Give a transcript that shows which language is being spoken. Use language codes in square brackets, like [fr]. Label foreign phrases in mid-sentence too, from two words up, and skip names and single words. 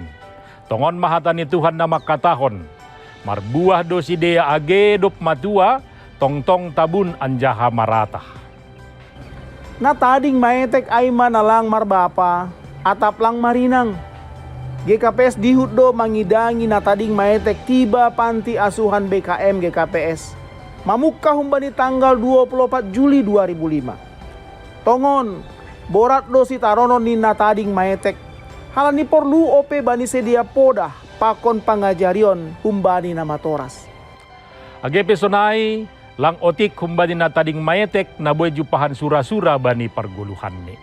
[bts] Tongon mahata ni Tuhan na makatahon. Marbuah do sedia age dop matua tongtong tabun anjaha maratah. Na tading maetek ay manalang marbapa atap lang marinang. GKPS dihut do mangidangi na tading maetek tiba [id] panti asuhan [bts] BKM GKPS. Mamukka humbani tanggal 24 Juli 2005. Tongon, borat do si taronon ni na tading maetek. Halani porlu ope bani sedia podah pakon pangajarion humbani na matoras. Age pesonai lang otik humbani na tading maetek na boy jupahan sura-sura bani parguluhan ni.